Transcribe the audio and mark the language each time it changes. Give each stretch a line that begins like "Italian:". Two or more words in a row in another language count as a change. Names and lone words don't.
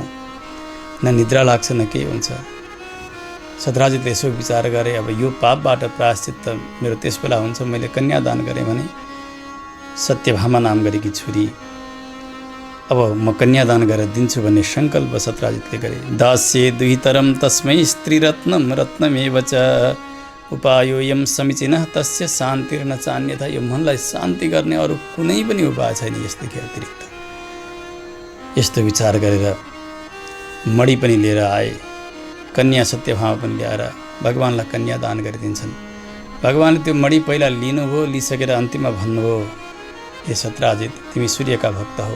Nepali: न निद्रा लाग्छ न केही हुन्छ। सत्यराजितले यसो विचार गरे, अब यो पापबाट प्रायश्चित्त मेरो त्यस बेला हुन्छ मैले कन्यादान गरेँ भने। सत्यभामा नाम गरेकी छोरी अब म कन्यादान गरेर दिन्छु भन्ने सङ्कल्प सत्यराजितले गरे।
Sanskrit: दास्ये दुहितरम तस्मै स्त्रीरत्नम रत्नमेव च उपायोयम समीचीनः तस्य शान्तिर्न चान्यथा।
Nepali: यो मनलाई शान्ति गर्ने अरू कुनै पनि उपाय छैन यसदेखि अतिरिक्त। यस्तो विचार गरेर मडी पनि लिएर आए, कन्या सत्यभामा पनि ल्याएर भगवानलाई कन्यादान गरिदिन्छन्। भगवानले त्यो मडी पहिला लिनुभयो। लिइसकेर अन्तिममा भन्नुभयो, हे सत्यराजित, तिमी सूर्यका भक्त हो।